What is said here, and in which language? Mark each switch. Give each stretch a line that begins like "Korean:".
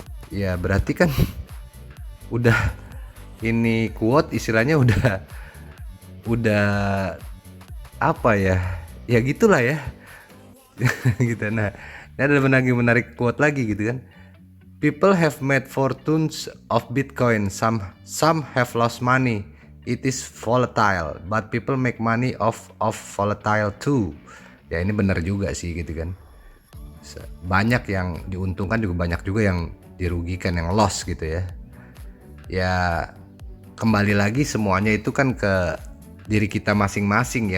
Indonesian: Ya berarti kan udah, ini quote istilahnya udah apa ya gitulah ya. Gitu. Nah, ini ada lagi menarik quote lagi gitu kan.
English: People have made fortunes of Bitcoin, some have lost money. It is volatile, but people make money of volatile too.
Indonesian: Ya ini benar juga sih gitu kan. Banyak yang diuntungkan juga, banyak juga yang dirugikan, yang loss gitu ya. Ya kembali lagi semuanya itu kan ke diri kita masing-masing ya.